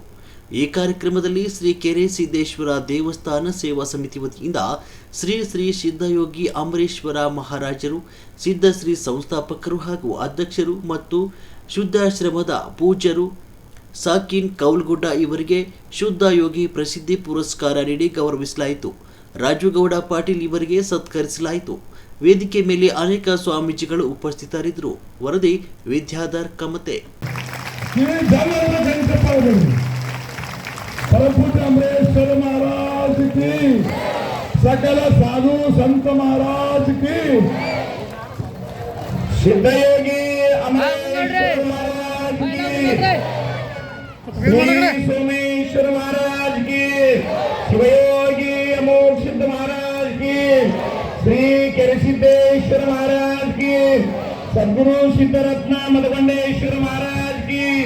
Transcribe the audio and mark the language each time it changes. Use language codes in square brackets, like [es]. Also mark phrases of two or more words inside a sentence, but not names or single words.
[kn] ಈ ಕಾರ್ಯಕ್ರಮದಲ್ಲಿ ಶ್ರೀ ಕೇರಿ ಸಿದ್ದೇಶ್ವರ ದೇವಸ್ಥಾನ ಸೇವಾ ಸಮಿತಿ ವತಿಯಿಂದ ಶ್ರೀ ಶ್ರೀ ಸಿದ್ಧಯೋಗಿ ಅಮರೇಶ್ವರ ಮಹಾರಾಜರು, ಸಿದ್ಧಶ್ರೀ ಸಂಸ್ಥಾಪಕರು ಹಾಗೂ ಅಧ್ಯಕ್ಷರು ಮತ್ತು ಶುದ್ಧಾಶ್ರಮದ ಪೂಜ್ಯರು ಸಾಕಿನ್ ಕೌಲ್ಗುಡ್ಡ ಇವರಿಗೆ ಶುದ್ಧ ಯೋಗಿ ಪ್ರಸಿದ್ಧಿ ಪುರಸ್ಕಾರ ನೀಡಿ ಗೌರವಿಸಲಾಯಿತು. ರಾಜುಗೌಡ ಪಾಟೀಲ್ ಇವರಿಗೆ ಸತ್ಕರಿಸಲಾಯಿತು. ವೇದಿಕೆ ಮೇಲೆ ಅನೇಕ ಸ್ವಾಮೀಜಿಗಳು ಉಪಸ್ಥಿತರಿದ್ದರು. ವರದಿ ವಿದ್ಯಾಧರ್ ಕಮತೆ. [hi] अमरेश्वर महाराज की, सकल साधु संत महाराज की, सिद्धयोगी अमरेश्वर महाराज की, श्री सोमेश्वर महाराज की, शिवयोगी अमोघ सिद्ध महाराज की, श्री केरसिद्धेश्वर महाराज की, सद्गुरु सिद्धरत्न मदगंडेश्वर महाराज की,